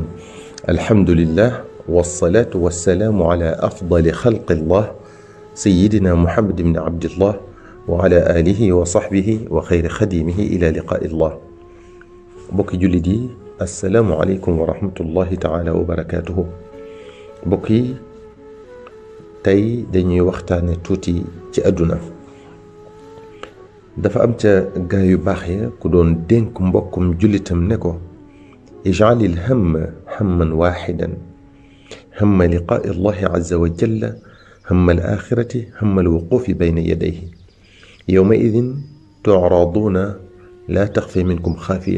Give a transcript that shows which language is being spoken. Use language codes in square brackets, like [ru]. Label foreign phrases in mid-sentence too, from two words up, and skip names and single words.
[ar] الحمد لله والصلاة والسلام على أفضل خلق الله سيدنا محمد بن عبد الله وعلى آله وصحبه وخير خديمه إلى لقاء الله. [wo] mbokki jullit [ar] السلام عليكم ورحمة الله تعالى وبركاته. [wo] mbokki tey dañuy waxtaane tuuti ci àdduna. dafa am ca gaa yu baax ya ku doon dénk mbokkum jullitam ne ko [ar] اجعل الهم هماً واحداً هم لقاء الله عز وجل هم الآخرة هم الوقوف بين يديه يوم إذ تعرضون لا تخفى منكم خافية.